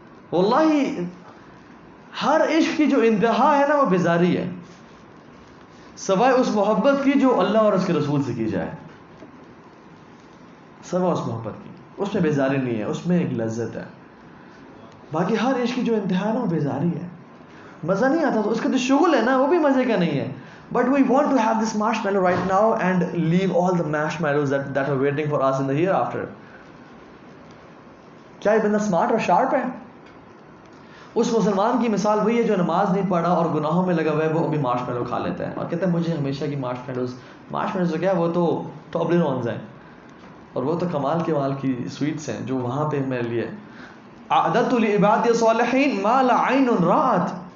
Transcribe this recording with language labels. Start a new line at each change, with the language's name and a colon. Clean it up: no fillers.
Urdu: واللہ ہر عشق کی جو انتہا ہے نا وہ بیزاری ہے سوائے اس محبت کی جو اللہ اور اس کے رسول سے کی جائے. سوائے اس محبت کی اس میں بیزاری نہیں ہے اس میں ایک لذت ہے. باقی ہر عشق کی جو انتہا ہے نا وہ بیزاری ہے. مزہ نہیں آتا تو اس کا جو شغل ہے نا وہ بھی مزے کا نہیں ہے.
English: But we want to have this marshmallow right now and leave all the marshmallows that are waiting for us in the hereafter.
Urdu: کیا یہ بندہ سمارٹ اور شارپ ہے؟ اس مسلمان کی مثال وہی ہے جو نماز نہیں پڑھا اور گناہوں میں لگا ہوا ہے وہ ابھی مارشمیلو کھا لیتا ہے اور کہتا ہے مجھے ہمیشہ کی مارشمیلوز کیا وہ تو ٹوبلینونز ہیں اور وہ تو کمال کے مال کی سویٹس ہیں جو وہاں پہ میرے لیے
Arabic: اعددت لعبادی الصالحین ما لا عین رأت.